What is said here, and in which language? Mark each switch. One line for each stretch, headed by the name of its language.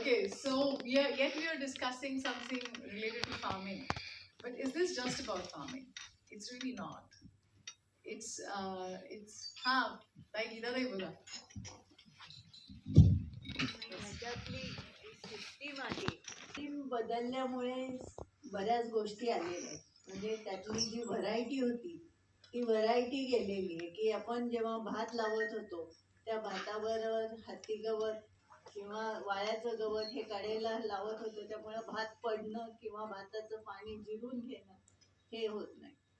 English: So we are discussing something related to farming, but is this just about farming? It's really not. It's
Marathi: हाँ ताई गीता ताई बोला. ह्याच्यातली system आहे ती बदलल्यामुळे बऱ्याच गोष्टी आलेल्या आहेत. म्हणजे त्यातली जी व्हरायटी होती ती व्हरायटी गेलेली आहे की आपण जेव्हा भात लावत होतो त्या भातावर हत्ती गवत किंवा वाळ्याचं गवत हे काढायला लावत होतो, त्यामुळे भात पडणं किंवा भाताचं पाणी जिरून घेणं हे होत नाही.